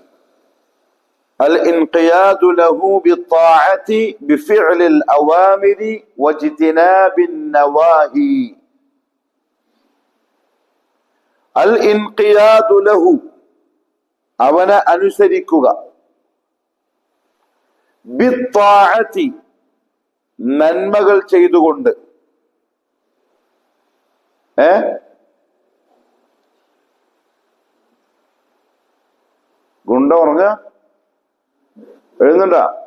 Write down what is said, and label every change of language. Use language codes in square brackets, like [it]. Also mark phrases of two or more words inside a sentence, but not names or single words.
[ar] الانقياد له بالطاعة بفعل الأوامر واجتناب النواهي. الانقياد له [ml] അവനെ അനുസരിക്കുക, ബിത്താഅതി നന്മകൾ ചെയ്തുകൊണ്ട്. ഗുണ്ട പറഞ്ഞ എഴുതുന്നുണ്ട?